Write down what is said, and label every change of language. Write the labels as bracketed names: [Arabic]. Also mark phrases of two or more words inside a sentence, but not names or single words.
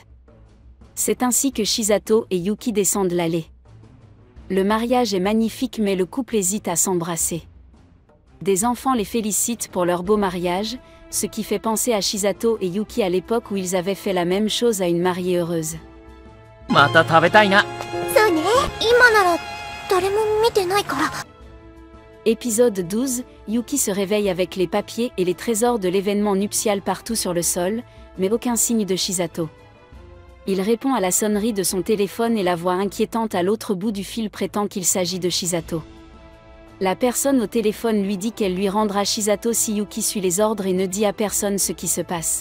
[French] C'est ainsi que Shizato et Yuki descendent l'allée. Le mariage est magnifique mais le couple hésite à s'embrasser. Des enfants les félicitent pour leur beau mariage, ce qui fait penser à Shisato et Yuki à l'époque où ils avaient fait la même chose à une mariée heureuse. [Japanese] また食べたいな。そうね。今なら、誰も見てないから。 [French] Épisode 12, Yuki se réveille avec les papiers et les trésors de l'événement nuptial partout sur le sol, mais aucun signe de Shisato. Il répond à la sonnerie de son téléphone et la voix inquiétante à l'autre bout du fil prétend qu'il s'agit de Shisato. La personne au téléphone lui dit qu'elle lui rendra Shisato si Yuki suit les ordres et ne dit à personne ce qui se passe.